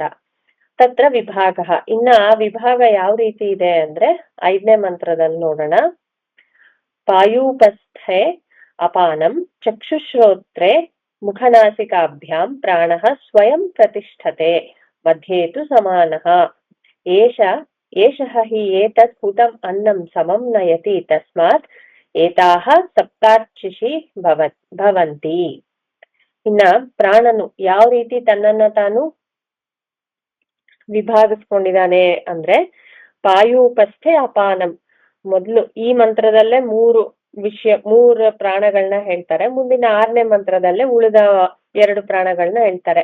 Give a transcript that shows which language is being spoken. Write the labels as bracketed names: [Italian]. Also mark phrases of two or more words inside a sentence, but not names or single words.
[Kannada] ತತ್ರ ವಿಭಾಗ, ಇನ್ನ ಆ ವಿಭಾಗ ಯಾವ ರೀತಿ ಇದೆ ಅಂದ್ರೆ 5ನೇ ಮಂತ್ರದಲ್ಲಿ ನೋಡೋಣ. [Sanskrit] ಪಾಯೂಪಸ್ಥೆ ಅಪಾನಂ ಚಕ್ಷುಶ್ರೋತ್ರೆ ಮುಖನಾಸಿಕಾಭ್ಯಾಂ ಪ್ರಾಣಃ ಸ್ವಯಂ ಪ್ರತಿಷ್ಠತೆ ಮಧ್ಯೇತು ಸಮಾನಃ ಏಷಃ ಹಿ ಏತತ್ ಹುತಂ ಅನ್ನಂ ಸಮಂ ನಯತಿ ತಸ್ಮಾತ್ ಏತಾಹ ಸಪ್ತಾರ್ಚಿಷಿ ಭವಂತಿ. [Kannada] ಇನ್ನ ಪ್ರಾಣನು ಯಾವ ರೀತಿ ತನ್ನನ್ನ ತಾನು ವಿಭಾಗಿಸ್ಕೊಂಡಿದ್ದಾನೆ ಅಂದ್ರೆ, [Sanskrit] ಪಾಯೂಪಸ್ಥೆ ಅಪಾನಂ, [Kannada] ಮೊದ್ಲು ಈ ಮಂತ್ರದಲ್ಲೇ 3 ಪ್ರಾಣಗಳನ್ನ ಹೇಳ್ತಾರೆ. ಮುಂದಿನ 6ನೇ ಮಂತ್ರದಲ್ಲೇ ಉಳಿದ 2 ಪ್ರಾಣಗಳನ್ನ ಹೇಳ್ತಾರೆ.